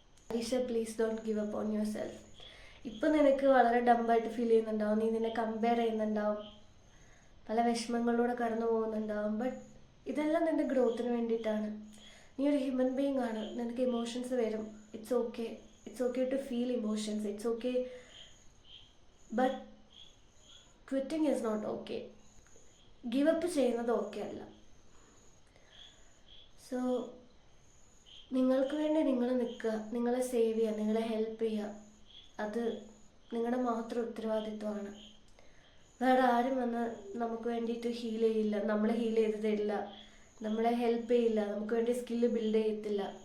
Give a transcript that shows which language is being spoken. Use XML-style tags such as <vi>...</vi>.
<ml>Alisha,</ml> <en>Please don't give up on yourself.</en> <ml>ഇപ്പം നിനക്ക് വളരെ ഡംബായിട്ട് ഫീൽ ചെയ്യുന്നുണ്ടാവും, നീ നിന്നെ കമ്പയർ ചെയ്യുന്നുണ്ടാവും, പല വിഷമങ്ങളിലൂടെ കടന്നു പോകുന്നുണ്ടാവും. ബട്ട് ഇതെല്ലാം നിൻ്റെ ഗ്രോത്തിന് വേണ്ടിയിട്ടാണ്. നീ ഒരു ഹ്യൂമൻ ബീയിങ് ആണ്, നിനക്ക് ഇമോഷൻസ് വരും.</ml> <en>It's okay. It's okay to feel emotions. It's okay. But quitting is not okay.</en> <ml>Give up ചെയ്യുന്നത് ഓക്കെ അല്ല. സോ നിങ്ങൾക്ക് വേണ്ടി നിങ്ങൾ നിൽക്കുക, നിങ്ങളെ സേവ് ചെയ്യുക, നിങ്ങളെ ഹെൽപ്പ് ചെയ്യുക. അത് നിങ്ങളുടെ മാത്രം ഉത്തരവാദിത്വമാണ്. വേറെ ആരും വന്ന് നമുക്ക് വേണ്ടിയിട്ട് ഹീൽ ചെയ്യില്ല, നമ്മളെ ഹീൽ ചെയ്ത് തരില്ല, നമ്മളെ ഹെൽപ്പ് ചെയ്യില്ല, നമുക്ക് വേണ്ടി സ്കില്ല് ബിൽഡ് ചെയ്യത്തില്ല.</ml>